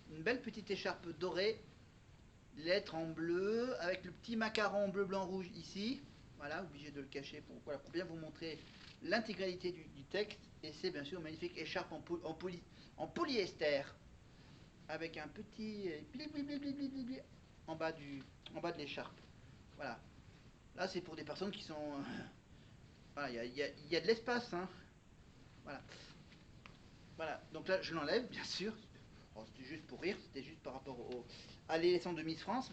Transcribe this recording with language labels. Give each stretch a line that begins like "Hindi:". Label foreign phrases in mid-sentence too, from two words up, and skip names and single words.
French: Une belle petite écharpe dorée. lettres en bleu, avec le petit macaron bleu, blanc, rouge ici. Voilà, obligé de le cacher pour, voilà, pour bien vous montrer l'intégralité du texte. Et c'est bien sûr une magnifique écharpe en polyester, avec un petit bli, bli, bli, bli, bli, bli, bli, en bas de l'écharpe. Voilà. Là, c'est pour des personnes qui sont... voilà, il y a de l'espace, hein. Voilà. Voilà. Donc là, je l'enlève, bien sûr. Oh, c'était juste pour rire, c'était juste par rapport à l'élection de Miss France.